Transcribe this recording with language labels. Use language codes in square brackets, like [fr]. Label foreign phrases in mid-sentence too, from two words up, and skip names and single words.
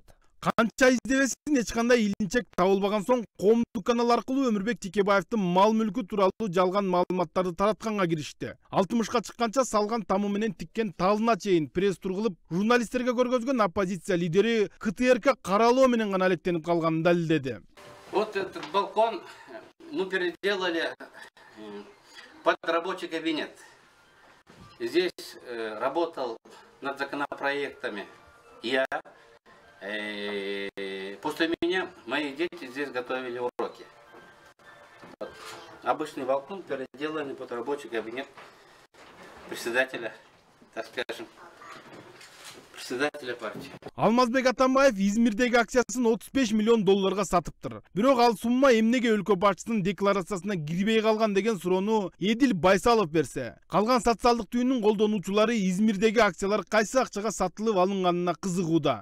[ky] Канча издебесин эч кандай илинчек табылбаган соң коомдук канал аркылуу Өмүрбек Текебаевдин мал мүлкү тууралуу жалган маалыматтарды таратканга киришти. 60ка чыкканча салган тамы менен тиккен талына чейин пресс тургулуп, журналисттерге көргөзгөн оппозиция лидери КТРК каралоо менен гана алектенип калганын далилдеди. [ru] Вот этот балкон мы переделали под рабочий кабинет. Здесь работал над законопроектами я. После меня мои дети здесь готовили уроки. Вот. Обычный балкон переделанный под рабочий кабинет председателя, так скажем, председателя партии. [ky] Алмазбек Атамбаев Измирдеги акциясын 35 миллион долларга сатыптыр. Бирок ал сумма эмнеге өлкө башчысынын декларациясына кирбей калган деген суроону Эдил Байсалов берсе, калган социалдык түйүнүн колдонуучулары Измирдеги акциялар кайсы акчага сатылып алынганына кызыгууда.